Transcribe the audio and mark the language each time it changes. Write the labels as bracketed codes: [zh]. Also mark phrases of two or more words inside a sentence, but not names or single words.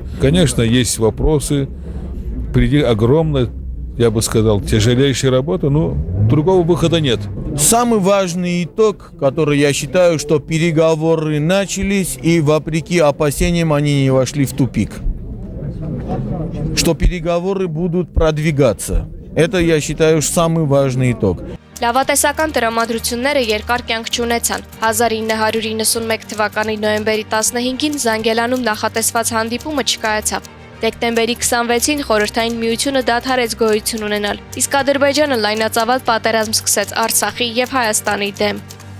[ru] Конечно, есть вопросы, впереди огромная, я бы сказал, тяжелейшая работа, но другого выхода нет. Самый важный итог, который я считаю, что переговоры начались, и вопреки опасениям они не вошли в тупик. Что переговоры будут продвигаться. Это, я считаю, самый важный итог. [hy] Լավատեսական տրամադրությունները երկար կյանք չունեցան։ 1991 թվականի նոյեմբերի 15-ին Զանգելանում նախատեսված հանդիպումը չկայացավ։ Դեկտեմբերի 26-ին Խորհրդային Միությունը դադարեց գոյություն ունենալ, իսկ Ադրբեջանը լայնածավալ պատերազմ սկսեց Արցախի եւ Հայաստանի դեմ։